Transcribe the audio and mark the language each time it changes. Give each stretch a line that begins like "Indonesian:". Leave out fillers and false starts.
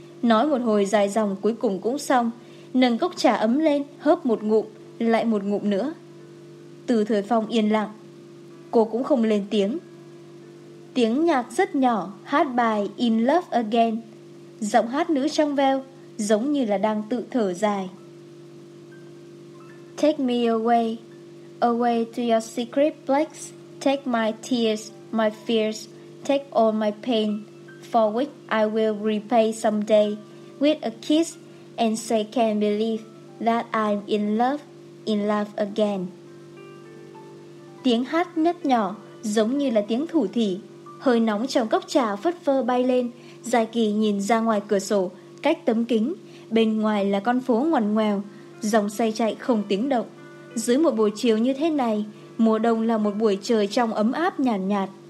Vietnamese: Nói một hồi dài dòng cuối cùng cũng xong, nâng cốc trà ấm lên, hớp một ngụm, lại một ngụm nữa. Từ Thời Phong yên lặng, cô cũng không lên tiếng. Tiếng nhạc rất nhỏ hát bài In Love Again, giọng hát nữ trong veo giống như là đang tự thở dài.
English: Take me away, away to your secret place. Take my tears, my fears, take all my pain, for which I will repay someday with a kiss, and say can't believe that I'm in love again.
Vietnamese: Tiếng hát nhấp nhỏ giống như là tiếng thủ thỉ. Hơi nóng trong cốc trà phất phơ bay lên. Dài Kỳ nhìn ra ngoài cửa sổ, cách tấm kính, bên ngoài là con phố ngoằn ngoèo, dòng xe chạy không tiếng động. Dưới một buổi chiều như thế này, mùa đông là một buổi trời trong ấm áp nhàn nhạt.